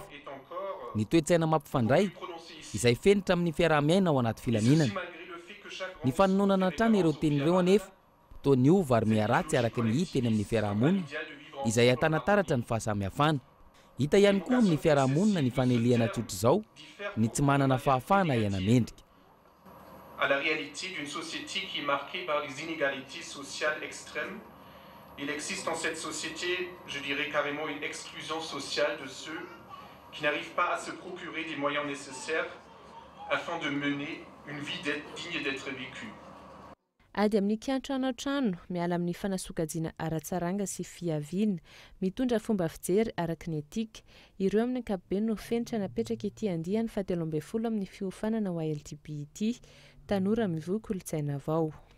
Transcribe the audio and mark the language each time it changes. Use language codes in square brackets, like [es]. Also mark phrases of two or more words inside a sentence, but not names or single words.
[mg] Ny toe-tsaina mampifandray izay fenitra amin'ny fiaraha-miaina ao anaty filaminana. Ny fanononana hatrany ireo tenin'ireo anefa toa ny ova ary miaratsy araka ny hita eny amin'ny fiarahamonina izay ahitana taratra ny fahasamihafana. Hita ihany koa amin'ny fiarahamonina ny fanelihana tsotra izao ny tsy manana fahafahana ihana mendrika. [fr] À la réalité d'une société qui est marquée par les inégalités sociales extrêmes, il existe dans cette société, je dirais carrément une exclusion sociale de ceux qui n'arrivent pas à se procurer des moyens nécessaires afin de mener une vie digne d'être vécue. [mg] Ady amin'ny kiantrano trano miala amin'ny fanasokajiana ara-tsaranga sy fiaviana mitondra fomba fijery araka ny etika ireo amin'ny ankapobeny no fenitra napetraka ety andiany 17 amin'ny fiofanana ho LGBT tanora mivoy kolotsaina avao.